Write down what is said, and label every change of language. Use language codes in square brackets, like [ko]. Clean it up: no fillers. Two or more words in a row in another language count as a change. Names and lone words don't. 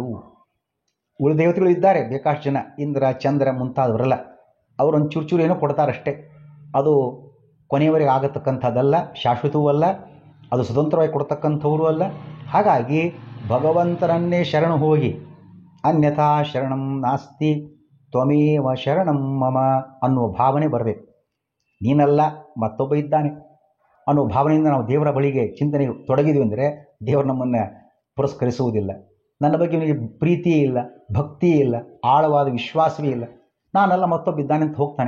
[kn] ಉಳಿದ ದೇವತೆಗಳು ಇದ್ದಾರೆ ಬೇಕಾಷ್ಟು ಜನ, ಇಂದ್ರ, ಚಂದ್ರ ಮುಂತಾದವರೆಲ್ಲ. ಅವರೊಂದು ಚೂರು ಏನೋ ಕೊಡ್ತಾರಷ್ಟೇ. ಅದು ಕೊನೆಯವರೆಗೆ ಆಗತಕ್ಕಂಥದ್ದಲ್ಲ, ಶಾಶ್ವತವೂ ಅಲ್ಲ. ಅದು ಸ್ವತಂತ್ರವಾಗಿ ಕೊಡ್ತಕ್ಕಂಥವರು ಅಲ್ಲ. ಹಾಗಾಗಿ ಭಗವಂತನನ್ನೇ ಶರಣು ಹೋಗಿ [sa] ಅನ್ಯಥಾ ಶರಣಂ ನಾಸ್ತಿ ತ್ವಮೇವ ಶರಣಂ ಮಮ [kn] ಅನ್ನುವ ಭಾವನೆ ಬರಬೇಕು. ನೀನಲ್ಲ ಮತ್ತೊಬ್ಬ ಇದ್ದಾನೆ ಅನ್ನೋ ಭಾವನೆಯಿಂದ ನಾವು ದೇವರ ಬಳಿಗೆ ಚಿಂತನೆ ತೊಡಗಿದ್ವಿ ಅಂದರೆ ದೇವರು ನಮ್ಮನ್ನು ಪುರಸ್ಕರಿಸುವುದಿಲ್ಲ. ನನ್ನ ಬಗ್ಗೆ ನಿಮಗೆ ಪ್ರೀತಿಯೇ ಇಲ್ಲ, ಭಕ್ತಿಯೇ ಇಲ್ಲ, ಆಳವಾದ ವಿಶ್ವಾಸವೇ ಇಲ್ಲ, ನಾನಲ್ಲ ಮತ್ತೊಬ್ಬ ಇದ್ದಾನೆ ಅಂತ ಹೋಗ್ತಾನೆ.